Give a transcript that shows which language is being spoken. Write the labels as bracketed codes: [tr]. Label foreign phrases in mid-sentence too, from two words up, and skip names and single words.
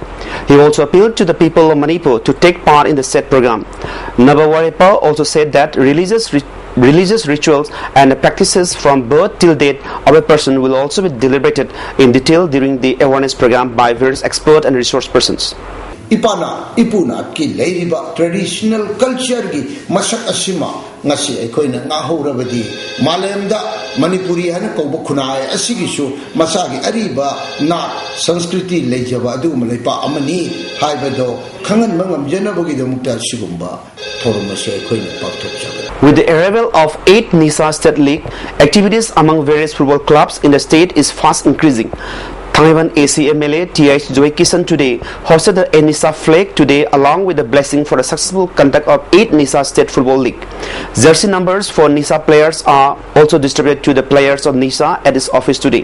[en] He also appealed to the people of Manipur to take part in the said program. Nabawarepa also said that religious rituals and practices from birth till death of a person will also be deliberated in detail during the awareness program by various expert and resource persons. [mni] Ipana ipuna ki leiriba [en] traditional culture [mni] ki masak asima ngasi aikoina ngahorabadi malemda manipuri hana kauba khunai asigisu masagi ariba na sanskriti lejaba adu malaipa amani haibado khangan mangam janabagi damukta sigumba thoromase aikoina pakthokjaga. [en] With the arrival of 8 NISA State League, activities among various football clubs in the state is fast increasing. Taiwan AC MLA T.H. Joy Kisan today hosted the NISA flag today along with the blessing for the successful conduct of 8 NISA State Football League. Jersey numbers for NISA players are also distributed to the players of NISA at his office today.